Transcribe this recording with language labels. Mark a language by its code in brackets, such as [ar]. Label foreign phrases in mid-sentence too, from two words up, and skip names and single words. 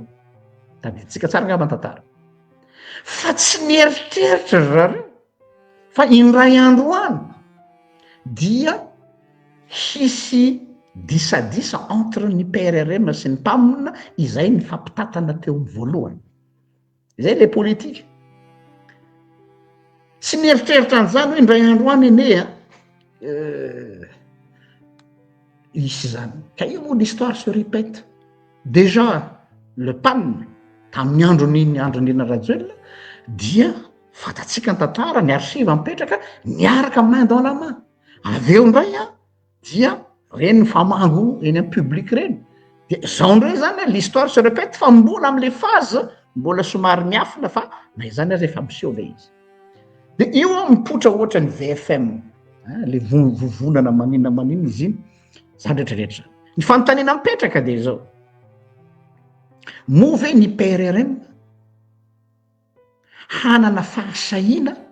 [mg] Tadiditsika tsara ngamba tantara. Fa tsy nieritreritra zareo fa indray andro any dia hisy disadisa entre ny PRRM sy ny PAN izay ny fampitatana teo voalohany. Izay le politika. Tsy nieritreritra an'izany hoe indray andro any ene isy zany. Ka io moa [fr] l'histoire se répète. Déjà le [mg] PAN tamin'ny andron'iny Andry Rajoelina dia fatatsika ny tantara ny archive mipetraka niaraka [fr] main dans la main. [mg] Aveo ndray dia reny famango eny amin'ny public reny. De zao ndray zany [fr] l'histoire se répète [mg] fa mbola am'le phase mbola somary miafina fa na izany aza efa miseho le izy. De io mipotra ohatra ny VFM le vovonana maninona izy iny zany rehetrarehetra. Ny fanontaniana mipetraka de zao move ny PRRM hanana fahasahina